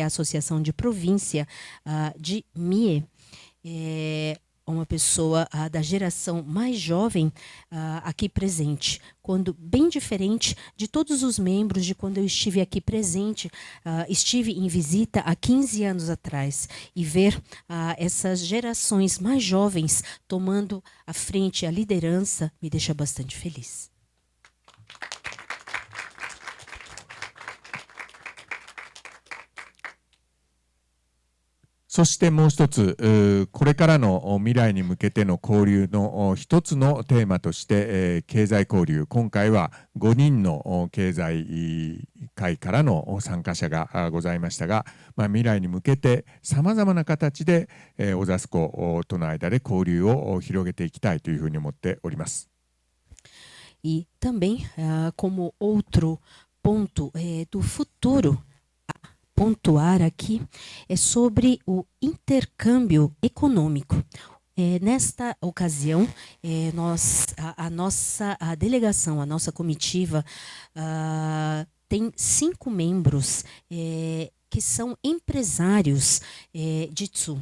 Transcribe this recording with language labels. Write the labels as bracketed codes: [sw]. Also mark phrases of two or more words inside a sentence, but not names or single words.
[pt] Associação de Província de Mie, uma pessoa da geração mais jovem aqui presente, quando bem diferente de todos os membros de quando eu estive aqui presente, estive em visita há 15 anos atrás, e ver essas gerações mais jovens tomando a frente, a liderança, me deixa bastante feliz. [ja] そしてもう一つ、これからの未来に向けての交流の一つのテーマとして、経済交流、今回は5人の経済界からの参加者がございましたが、未来に向けてさまざまな形でオザスコとの間で交流を広げていきたいというふうに思っております。 [pt] E também, como outro ponto do futuro, pontuar aqui é sobre o intercâmbio econômico. Nesta ocasião, a nossa delegação, a nossa comitiva, tem 5 membros que são empresários de Tsu.